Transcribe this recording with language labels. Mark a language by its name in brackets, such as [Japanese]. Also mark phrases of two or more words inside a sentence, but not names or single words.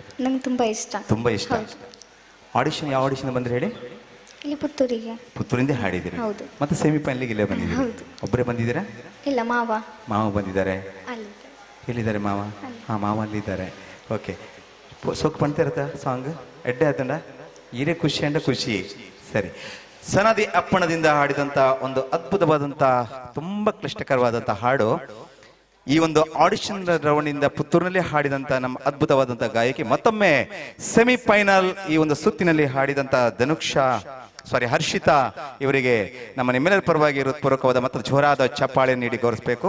[Kannada] ನಂಗೆ ತುಂಬ ಇಷ್ಟ. ತುಂಬ ಇಷ್ಟ. ಆಡಿಷನ್ ಯಾವ ಆಡಿಷನ್ ಬಂದ್ರೆ ಹೇಳಿ? ಇಲ್ಲಿ ಪುತ್ತೂರಿಗೆ. ಪುತ್ತೂರಿಂದ ಹಾಡಿದ್ದೀರಿ? ಹೌದು. ಮತ್ತೆ ಸೆಮಿಫೈನಲ್ಗೆ ಇಲ್ಲೇ ಬಂದಿದ್ದೀರಿ? ಹೌದು. ಒಬ್ಬರೇ ಬಂದಿದ್ದೀರಾ? ಇಲ್ಲ, ಮಾವ ಬಂದಿದ್ದಾರೆ. ಅಲ್ಲಿ. ಎಲ್ಲಿದ್ದಾರೆ ಮಾವ? ಹಾಂ, ಮಾವ ಅಲ್ಲಿದ್ದಾರೆ. [Tulu] ಓಕೆ, ಸೊಕ್ಕು ಪಣ್ತಿರತ್ತ ಸಾಂಗ್ ಎಡ್ಡೆ ಆತಂಡ ಈರೇ ಖುಷಿ ಅಂಡ ಖುಷಿ. [Kannada] ಸರಿ, ಸನದಿ ಅಪ್ಪಣದಿಂದ ಹಾಡಿದಂಥ ಒಂದು ಅದ್ಭುತವಾದಂಥ ತುಂಬ ಕ್ಲಿಷ್ಟಕರವಾದಂಥ ಹಾಡು. ಈ ಒಂದು ಆಡಿಷನ್ ರೌಂಡಿಂದ ಪುತ್ತೂರಿನಲ್ಲಿ ಹಾಡಿದಂಥ ನಮ್ಮ ಅದ್ಭುತವಾದಂಥ ಗಾಯಕಿ ಮತ್ತೊಮ್ಮೆ ಸೆಮಿಫೈನಲ್ ಈ ಒಂದು ಸುತ್ತಿನಲ್ಲಿ ಹಾಡಿದಂಥ ಹರ್ಷಿತಾ ಇವರಿಗೆ ನಮ್ಮ ನಿಮ್ಮೆಲ್ಲರ ಪರವಾಗಿ ಹೃತ್ಪೂರ್ವಕವಾದ ಮತ್ತು ಜೋರಾದ ಚಪ್ಪಾಳೆ ನೀಡಿ ಗೌರವಿಸಬೇಕು.